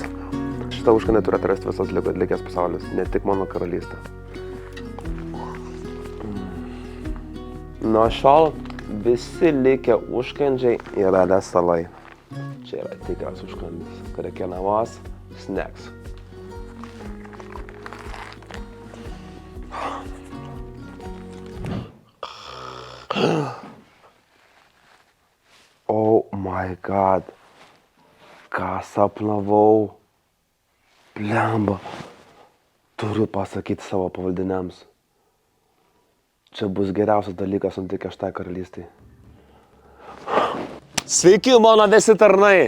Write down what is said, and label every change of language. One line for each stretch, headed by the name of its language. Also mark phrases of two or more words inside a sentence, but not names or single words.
Lithuanian: Šitą užkandį turi atrasti visas likęs pasaulis, ne tik mano karalystė. Nuo šiol visi likę užkandžiai yra lesalai. Čia yra tikras užkandis.
English: Krekenavos snacks. Oh my god.
Lithuanian: Ką sapnavau? Blemba. Turiu pasakyti savo pavaldiniams. Čia bus geriausias dalykas nutikęs šitai karalystei. Sveiki, mano visi tarnai!